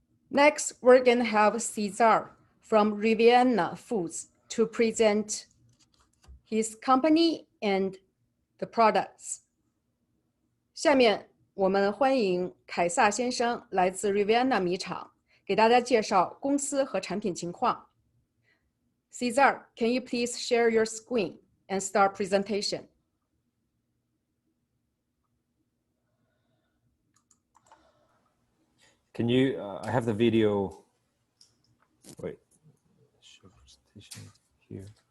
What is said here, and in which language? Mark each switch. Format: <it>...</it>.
<en>Next, we're going to have Cesar from Riviana Foods to present his company and the products.</en> <zh>下面我们欢迎凯撒先生来自 Riviana 米厂，给大家介绍公司和产品情况。</zh> <en>Cesar, can you please share your screen and start presentation? Can you, I have the video, wait, show presentation here.</en>